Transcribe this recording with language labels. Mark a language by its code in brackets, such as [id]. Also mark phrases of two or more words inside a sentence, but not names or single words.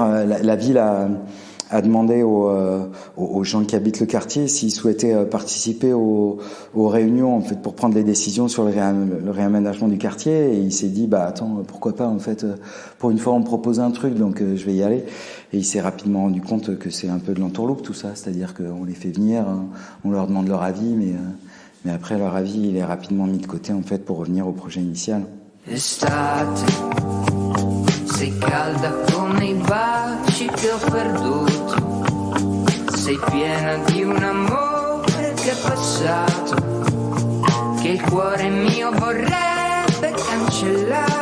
[fr] La ville a demandé aux gens qui habitent le quartier s'ils souhaitaient participer aux réunions en fait pour prendre les décisions sur le réaménagement du quartier. Et il s'est dit attends, pourquoi pas en fait, pour une fois on me propose un truc, donc je vais y aller. Et il s'est rapidement rendu compte que c'est un peu de l'entourloupe tout ça, c'est-à-dire qu'on les fait venir, on leur demande leur avis, mais après leur avis il est rapidement mis de côté en fait pour revenir au projet initial. [it] Estate, sei calda come I baci che ho perduto, sei piena di un amore che è passato, che il cuore mio vorrebbe cancellare.